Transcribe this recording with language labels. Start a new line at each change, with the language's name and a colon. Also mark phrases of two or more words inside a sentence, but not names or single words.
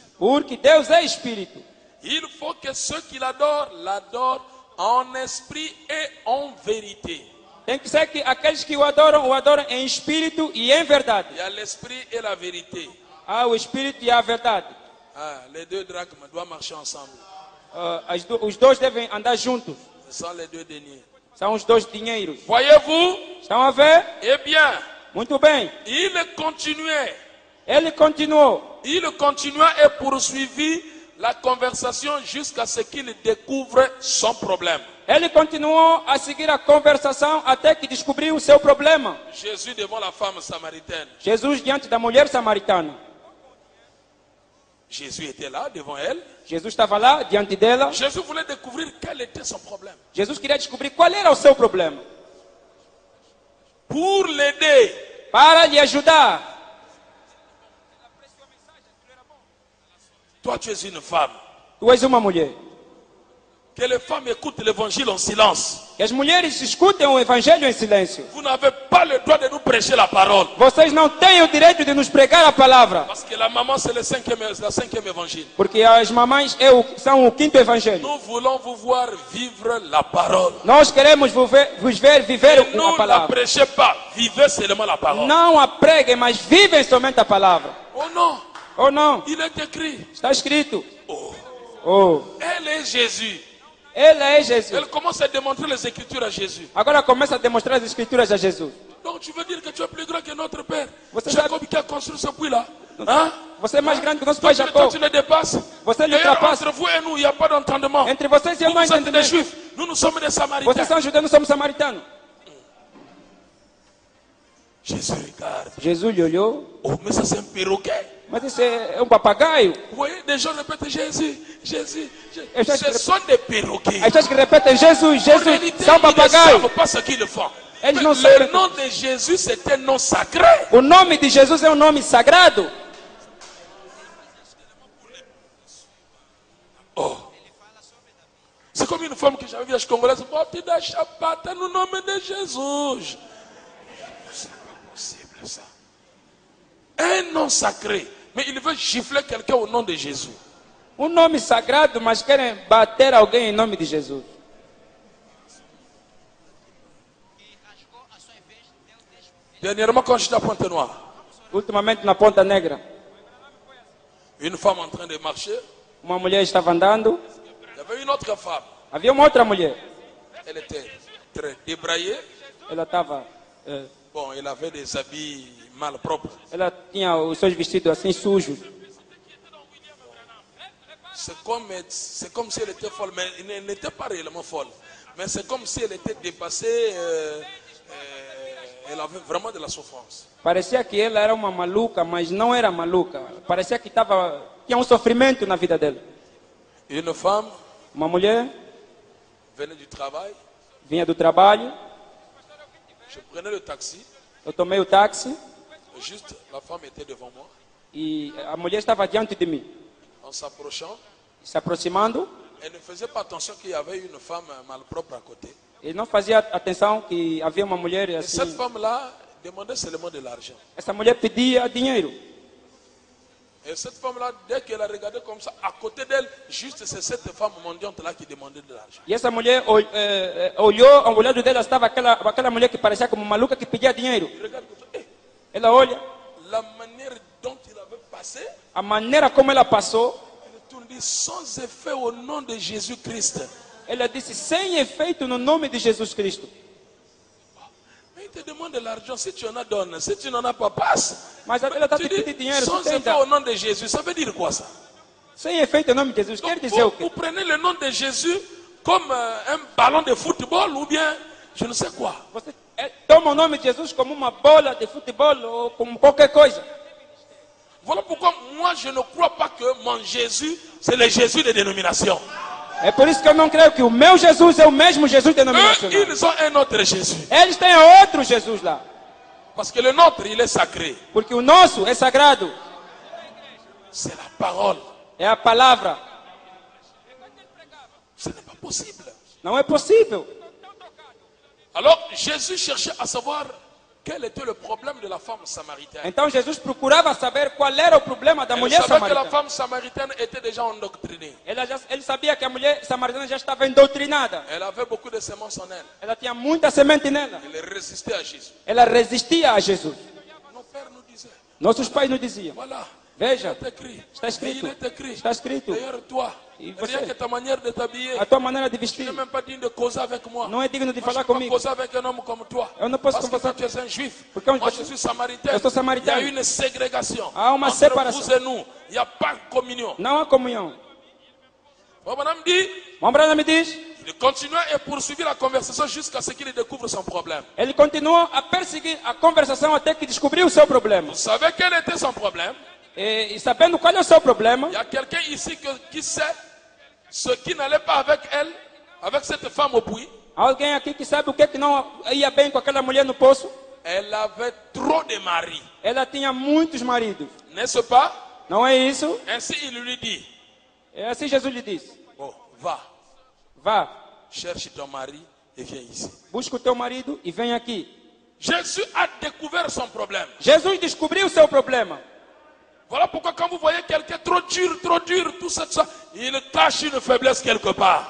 Portuguese: Porque Deus é Espírito.
French: Il faut que ceux qui l'adorent, l'adorent en esprit et en vérité.
Portuguese: Tem que ser que aqueles que o adoram em espírito e em verdade.
French: Il y a l'esprit et la vérité.
Portuguese: Há o espírito e a verdade.
French: Ah, les deux drachmes doivent marcher ensemble.
Portuguese: Os dois devem andar juntos.
French: Ce sont les deux deniers.
Portuguese: São os dois dinheiros.
French: Voyez-vous?
Portuguese: Estão a ver?
French: Eh bien,
Portuguese: Muito bem.
French: il continuait.
Portuguese: Ele continuou.
French: Il continua et poursuivit la conversation jusqu'à ce qu'il découvre son problème.
Portuguese: Ele continuou a seguir a conversação até que descobriu o seu problema.
French: Jésus devant la femme samaritaine.
Portuguese: Jesus diante da mulher samaritana.
French: Jésus était là devant elle.
Portuguese: Jesus estava lá diante dela.
French: Jésus voulait découvrir quel était son problème.
Portuguese: Jesus queria descobrir qual era o seu problema.
French: Pour l'aider,
Portuguese: Para lhe ajudar.
French: toi tu es une femme.
Portuguese: Tu és uma mulher.
French: Que les femmes écoutent l'évangile en silence.
Portuguese: Que as mulheres escutem o evangelho em silêncio.
French: Vous n'avez pas le droit de nous prêcher la parole.
Portuguese: Vocês não têm o direito de nos pregar a palavra.
French: Parce que la maman c'est la cinquième évangile.
Portuguese: Porque as mamães são o quinto evangelho.
French: Nous voulons vous voir vivre la parole.
Portuguese: Nós queremos vos ver viver
French: Et
Portuguese: a
French: nous ne la
Portuguese: palavra.
French: prêchez pas, vivez seulement la parole.
Portuguese: Não a preguem, mas vivem somente a palavra.
French: Oh non,
Portuguese: Ou não?
French: il est écrit.
Portuguese: Está escrito. Oh, Oh,
French: elle est Jésus.
Portuguese: ele é Jesus.
French: Elle commence à démontrer les Écritures à Jésus.
Portuguese: Agora começa a demonstrar as escrituras a Jesus.
French: Donc tu veux dire que tu es plus grand que notre père.
Portuguese: Você
French: Jacob qui a construit ce puits-là. Hein?
Portuguese: Você é mais grande que o nosso
French: Toi,
Portuguese: pai
French: toi,
Portuguese: Jacó.
French: tu le dépasses.
Portuguese: Você lhe
French: D'ailleurs,
Portuguese: ultrapassa.
French: entre vous et nous, il n'y a pas d'entendement.
Portuguese: Entre vocês e eu
French: Vous,
Portuguese: não há
French: vous êtes des
Portuguese: entendimento.
French: juifs. Nous sommes des samaritains.
Portuguese: Vocês são judeus, nós somos samaritanos.
French: Jésus regarde.
Portuguese: Jesus lhe olhou.
French: Oh, mais ça c'est un perroquet.
Portuguese: Mas isso é papagaio.
French: Vous voyez, des gens répètent Jésus, Jésus, Jésus. Et ça, Ce sont des perroquets.
Portuguese: As pessoas que repetem Jesus,
French: En
Portuguese: Jesus,
French: réalité,
Portuguese: são
French: ils ne
Portuguese: papagaios.
French: savent pas ce qu'ils font.
Portuguese: Eles
French: Mais
Portuguese: não
French: le
Portuguese: sabem.
French: nom de Jésus, c'est un nom sacré.
Portuguese: O nome de Jesus é um nome sagrado. Oh.
French: C'est comme une femme que j'avais vue à Congolaise.
Portuguese: Porte da chapata no nome de Jesus.
French: C'est pas possible ça. Un nom sacré. Mais il veut gifler quelqu'un au nom de Jésus.
Portuguese: Um nome sagrado, mas querem bater alguém em nome de Jesus.
French: Dernièrement, quand j'étais à Pointe-Noire,
Portuguese: Ultimamente na Ponta Negra.
French: Une femme en train de marcher.
Portuguese: Uma mulher estava andando.
French: Il y avait une autre femme.
Portuguese: Havia uma outra mulher.
French: Elle était très débraillée.
Portuguese: Ela estava...
French: Bon, elle avait des habits malpropres.
Portuguese: ela tinha os seus vestidos assim sujos.
French: C'est comme si elle était folle, mais elle n'était pas réellement folle. Mais c'est comme si elle était dépassée. Elle avait vraiment de la souffrance.
Portuguese: Parecia que ela era uma maluca, mas não era maluca. Parecia que tinha um sofrimento na vida dela.
French: Une femme
Portuguese: Uma mulher
French: venait du travail.
Portuguese: vinha do trabalho.
French: Je prenais le taxi.
Portuguese: Eu tomei o táxi
French: Juste, la femme était devant moi.
Portuguese: e a mulher estava diante de mim.
French: En s'approchant,
Portuguese: Se aproximando,
French: elle ne faisait pas attention qu'il y avait une femme malpropre à côté.
Portuguese: ele não fazia atenção que havia uma mulher
French: Et cette
Portuguese: assim.
French: femme-là demandait seulement de l'argent.
Portuguese: Essa mulher pedia dinheiro.
French: Et cette femme-là, dès qu'elle a regardé comme ça, à côté d'elle, juste c'est cette femme mendiante-là qui demandait de l'argent.
Portuguese: E essa mulher olhou, ao lado dela estava aquela mulher que parecia como maluca que pedia dinheiro.
French: Elle regarde comme ça. Eh,
Portuguese: Ela olha,
French: la manière dont il avait passé,
Portuguese: a maneira como ela passou,
French: elle tourne dit sans effet au nom de Jésus-Christ.
Portuguese: ela disse sem efeito no nome de Jesus Cristo.
French: Mais il te demande de l'argent, si tu en as, donne. Si tu n'en as pas, passe.
Portuguese: Mas ela está
French: Tu
Portuguese: te pedindo
French: dis,
Portuguese: dinheiro,
French: sans
Portuguese: você
French: effet au nom de Jésus, ça veut dire quoi ça?
Portuguese: sem efeito em nome de Jesus. Quer
French: Donc,
Portuguese: dizer o
French: vous
Portuguese: quê?
French: prenez le nom de Jésus comme un ballon de football ou bien je ne sais quoi.
Portuguese: Você toma o nome de Jesus como uma bola de futebol ou como qualquer coisa.
French: Voilà pourquoi moi je ne crois pas que mon Jésus, c'est le Jésus des dénominations.
Portuguese: É por isso que eu não creio que o meu Jesus é o mesmo Jesus
French: Eux,
Portuguese: denominacional.
French: ils ont un autre Jésus.
Portuguese: Eles têm outro Jesus lá.
French: Parce que le nôtre, il est sacré.
Portuguese: Porque o nosso é sagrado.
French: C'est la parole.
Portuguese: É a palavra.
French: Ce n'est pas possible.
Portuguese: Não é possível.
French: Alors Jésus cherchait à savoir quel était le problème de la femme samaritaine.
Portuguese: Então Jesus procurava saber qual era o problema da
French: Elle
Portuguese: mulher
French: savait que la
Portuguese: samaritana.
French: femme samaritaine était déjà endoctrinée.
Portuguese: Ele sabia que a mulher samaritana já estava endoctrinada.
French: Elle avait beaucoup de semences en elle.
Portuguese: Ela tinha muita semente nela.
French: Elle résistait à Jésus.
Portuguese: Ela resistia a Jesus.
French: Nos pères nous disaient,
Portuguese: Nossos pais nos diziam:
French: voilà,
Portuguese: veja,
French: il est écrit.
Portuguese: está escrito.
French: Il est écrit.
Portuguese: Está escrito.
French: D'ailleurs, toi,
Portuguese: E
French: rien
Portuguese: você?
French: que ta manière de t'habiller,
Portuguese: A tua maneira de
French: tu
Portuguese: vestir
French: n'es même pas digne de causer avec moi.
Portuguese: não é digno de
French: Moi, je
Portuguese: falar
French: ne peux pas
Portuguese: comigo.
French: causer avec un homme comme toi.
Portuguese: Eu não posso
French: Parce que
Portuguese: conversar.
French: toi, tu es un juif.
Portuguese: Porque
French: Moi, je suis samaritain.
Portuguese: Eu sou
French: Il y
Portuguese: samaritano.
French: a une ségrégation
Portuguese: Há uma
French: entre
Portuguese: separação.
French: vous et nous. Il n'y a pas de communion.
Portuguese: Não há comunhão.
French: Bon, madame dit,
Portuguese: Uma Brana me diz,
French: il continuait et poursuivit la conversation jusqu'à ce qu'il découvre son problème.
Portuguese: ele continuou a perseguir a conversação até que descobriu o seu problema.
French: Vous savez quel était son problème?
Portuguese: E sabendo qual é o seu problema,
French: Il y a quelqu'un ici qui sait ce qui n'allait pas avec elle, avec cette femme au puits.
Portuguese: alguém aqui que sabe o que não ia bem com aquela mulher no poço?
French: Elle avait trop de maris.
Portuguese: Ela tinha muitos maridos.
French: N'est-ce pas?
Portuguese: Não é isso?
French: Ainsi, il lui dit,
Portuguese: É assim Jesus lhe disse:
French: bon, va,
Portuguese: vá,
French: cherche ton mari et viens ici.
Portuguese: busca o teu marido e vem aqui.
French: Jésus a découvert son problème.
Portuguese: Jesus descobriu o seu problema.
French: Voilà pourquoi quand vous voyez quelqu'un trop dur, tout ça, il cache une faiblesse quelque part.